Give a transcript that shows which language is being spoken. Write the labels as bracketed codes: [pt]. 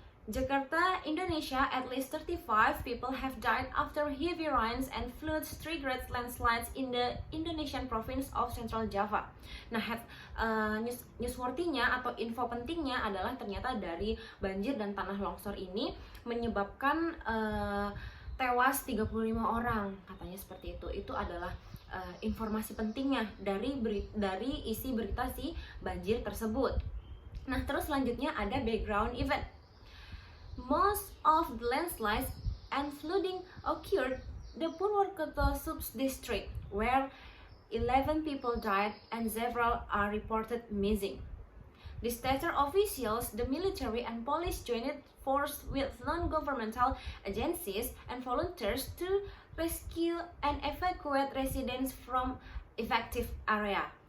[en] Jakarta, Indonesia, at least 35 people have died after heavy rains and floods triggered landslides in the Indonesian province of Central Java. [id] Nah, newsworthy-nya atau info pentingnya adalah ternyata dari banjir dan tanah longsor ini menyebabkan tewas 35 orang, katanya seperti itu. Itu adalah informasi pentingnya dari isi berita si banjir tersebut. Nah, terus selanjutnya ada background event. [en] Most of the landslides and flooding occurred the Purwokerto sub-district, where 11 people died and several are reported missing. The state officials, the military and police joined force with non-governmental agencies and volunteers to rescue and evacuate residents from affected area.